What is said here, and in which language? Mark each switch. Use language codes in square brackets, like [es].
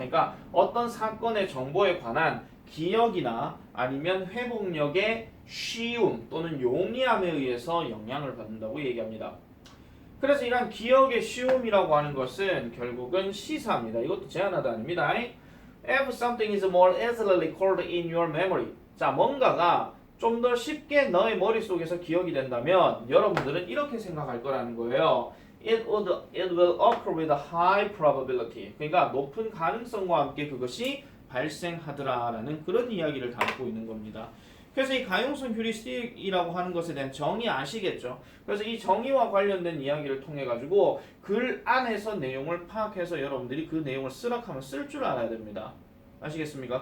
[ko] 그러니까 어떤 사건의 정보에 관한 기억이나 아니면 회복력의 쉬움 또는 용이함에 의해서 영향을 받는다고 얘기합니다. 그래서 이런 기억의 쉬움이라고 하는 것은 결국은 시사입니다. 이것도 제한하다 아닙니다. [en] If something is more easily recalled in your memory. [ko] 자, 뭔가가 좀 더 쉽게 너의 머릿속에서 기억이 된다면 여러분들은 이렇게 생각할 거라는 거예요. [en] It will occur with a high probability. [ko] 그러니까 높은 가능성과 함께 그것이 발생하더라라는 그런 이야기를 담고 있는 겁니다. 그래서 이 가용성 휴리스틱이라고 하는 것에 대한 정의 아시겠죠? 그래서 이 정의와 관련된 이야기를 통해 가지고 글 안에서 내용을 파악해서 여러분들이 그 내용을 쓰라하면 쓸 줄 알아야 됩니다. 아시겠습니까?